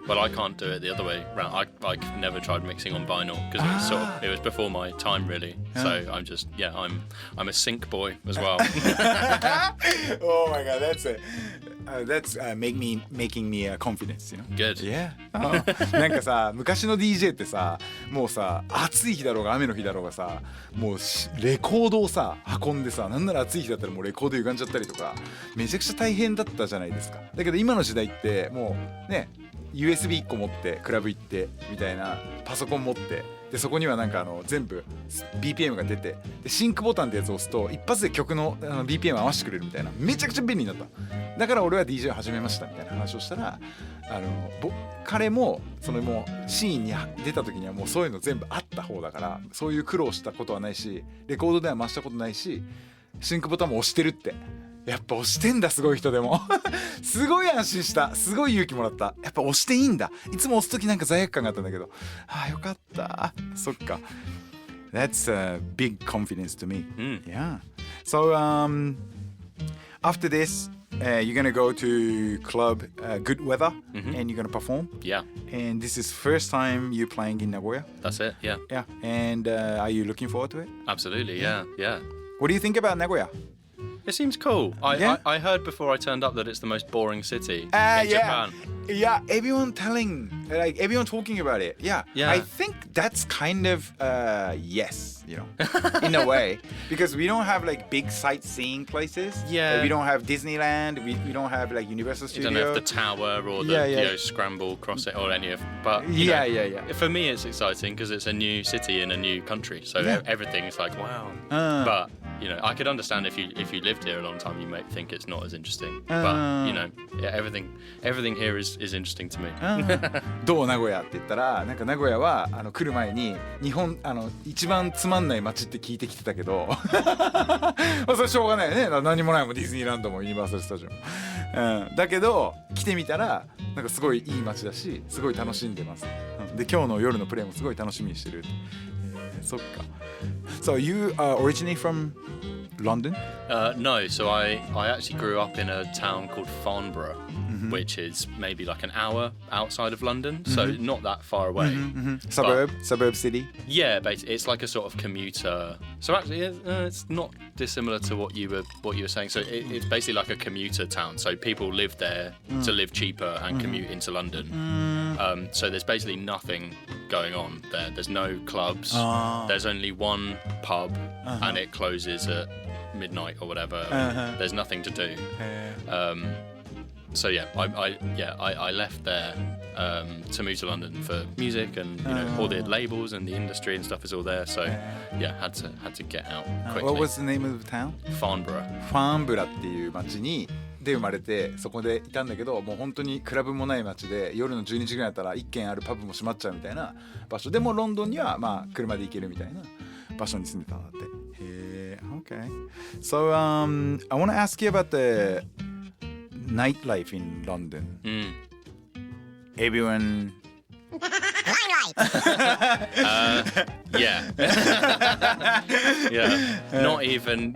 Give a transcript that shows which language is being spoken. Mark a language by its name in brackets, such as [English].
[English] Well, I can't do it the other way round. I never tried mixing on vinyl because it was before my time really. So I'm just I'm a sync boy as well. Oh my god, that's making me confidence, Good. Yeah. [Japanese] なんかさ昔の DJ ってさもうさ暑い日だろうが雨の日だろうがさもうレコードをさ運んでさなんなら暑い日だったらもうレコード歪んじゃったりとかめちゃくちゃ大変だったじゃないですか。だけど今の時代ってもうね USB1 個持ってクラブ行ってみたいなパソコン持ってでそこにはなんか全部 BPM が出てでシンクボタンってやつを押すと一発で曲のBPM 合わせてくれるみたいなめちゃくちゃ便利になった。だから俺は DJ を始めましたみたいな話をしたら彼ももうシーンに出た時にはもうそういうの全部あった方だからそういう苦労したことはないしレコードでは回したことないしシンクボタンも押してるってやっぱ押してんだすごい人でもすごい安心したすごい勇気もらったやっぱ押していいんだいつも押す時なんか罪悪感があったんだけどよかったそっか [English] That's a big confidence to me. Yeah. So after this you're gonna go to club Good Weather and you're gonna perform. Yeah. And this is first time you playing in Nagoya. That's it. Yeah. Yeah. And are you looking forward to it? Absolutely. Yeah. What do you think about Nagoya? It seems cool. I heard before I turned up that it's the most boring city in Japan. Yeah, everyone talking about it. Yeah. I think that's kind of yes, in a way, because we don't have like big sightseeing places. Yeah. We don't have Disneyland. We don't have like Universal Studios. You don't have the tower or the scramble cross it or any of. But yeah. For me, it's exciting because it's a new city in a new country, so everything's like wow. But I could understand if you lived here a long time, you might think it's not as interesting. But everything here is interesting to me. [Japanese] どう名古屋って言ったらなんか名古屋は来る前に日本一番つまんない街って聞いてきてたけどそれしょうがないよね何もないもんディズニーランドもユニバーサルスタジオも、だけど来てみたらなんかすごいいい街だしすごい楽しんでます、で今日の夜のプレイもすごい楽しみにしてる、そっか [English] So you are originally from London? No, so I actually grew up in a town called Farnborough, which is maybe like an hour outside of London, so not that far away. Suburb city? Yeah, basically, it's like a sort of commuter. So actually, it's not dissimilar to what you were saying. So it's basically like a commuter town. So people live there to live cheaper and commute into London. So there's basically nothing going on there. There's no clubs. There's only one pub, and it closes at midnight or whatever. There's nothing to do. So yeah, I left there to move to London for music, and you know all the labels and the industry and stuff is all there. So yeah, had to get out quickly. What was the name of the town? Farnborough. [Japanese] ファーンブラっていう町で生まれて、そこでいたんだけど、もう本当にクラブもない町で、夜の12時ぐらいだったら1軒あるパブも閉まっちゃうみたいな場所でも、ロンドンにはまあ車で行けるみたいな場所に住んでたんだって。 [English] へー、okay. So I want to ask you about the nightlife in London. Everyone. Yeah. Not even.